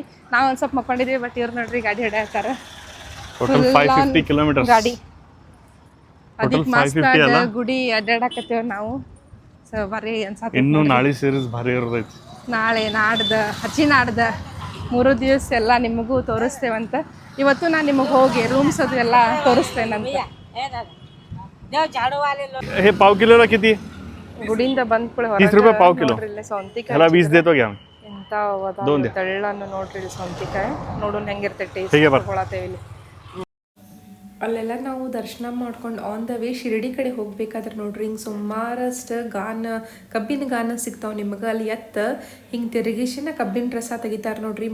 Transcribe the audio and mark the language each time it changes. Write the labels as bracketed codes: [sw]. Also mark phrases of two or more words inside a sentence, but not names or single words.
[kn] ನಾವು ಒಂದು ಸ್ವಲ್ಪ ಮಕ್ಕೊಂಡಿದ್ವಿ, ಬಟ್ ಇವ್ರು ನೋಡ್ರಿ ಗಾಡಿ ಅಡ್ಡಾಡ್ತಾರ. ಗಾಡಿ ಅದಕ್ಕೆ ಮಸ್ತ್ ಗುಡಿ ಅಡ್ಡಾಡಕತ್ತೇವ್ ನಾವು. ಸೊ ಬರೀ ಅನ್ಸತ್ತೆ. ಇನ್ನು ನಾಳೆ ಸೀರೀಸ್ ಭಾರಿ ಇರೋದೈತಿ. ನಾಳೆ ನಾಡ್ದು ಹಚ್ಚಿನಾಡ್ದ 3 ದಿವಸ ಎಲ್ಲ ನಿಮಗೂ ತೋರಿಸ್ತೇವಂತ. ಇವತ್ತು ನಾನು ನಿಮಗೆ ಹೋಗಿ ರೂಮ್ಸ್ ಅದು ಎಲ್ಲ ತೋರಿಸ್ತೇನಂತ. [mr] हे पाव किलोला किती? [kn] ಗುಡಿಯಿಂದ ಬಂದ್ ಕೂಡ [mr] 30 रुपये पाव किलो. [kn] ಸೌಂತಿಕಾಯಿ [mr] ह्याला 20 देतो घ्या. [kn] ಎಂತ ತೆಳ್ಳನ್ನು ನೋಡ್ರಿ ಇಲ್ಲಿ ಸೌಂತಿಕಾಯಿ. ನೋಡೋಣ ಹೆಂಗಿರ್ತೈತೆ ಟೇಸ್ಟ್. ತಗೊಳತೇವೆ ಇಲ್ಲಿ. ಅಲ್ಲೆಲ್ಲ ನಾವು ದರ್ಶನ ಮಾಡ್ಕೊಂಡು [en] on the way [kn] ಶಿರಡಿ ಕಡೆ ಹೋಗ್ಬೇಕಾದ್ರೆ ನೋಡ್ರಿ, ಹಿಂಗೆ ಸುಮಾರಷ್ಟು ಕಬ್ಬಿನ ಗಾನ ಸಿಗ್ತಾವೆ ನಿಮಗೆ. ಅಲ್ಲಿ ಹಿಂಗೆ ತಿರುಗಿಸಿನ ಕಬ್ಬಿನ ರಸ ತೆಗಿತಾರೆ ನೋಡ್ರಿ.